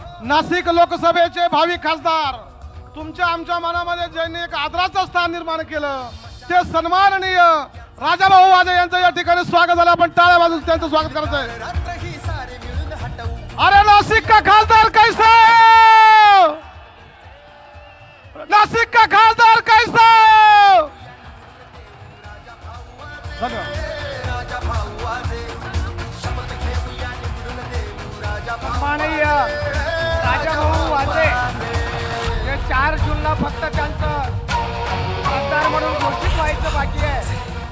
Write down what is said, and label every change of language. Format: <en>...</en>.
<mr>नाशिक लोकसभेचे भावी खासदार तुमच्या आमच्या मनामध्ये ज्यांनी एक आदराचं स्थान निर्माण केलं ते सन्माननीय राजाभाऊ वाजे यांचं या ठिकाणी स्वागत झालं. आपण टाळ्या वाजवून त्यांचं स्वागत करायचं आहे.</mr> <hi>अरे नाशिक का खासदार कैसा, नाशिक का खासदार कैसा.</hi> <mr>सन्माननीय राजाभाऊ वाजे हे 4 जूनला फक्त त्यांचं खासदार म्हणून घोषित व्हायचं बाकी आहे.</mr>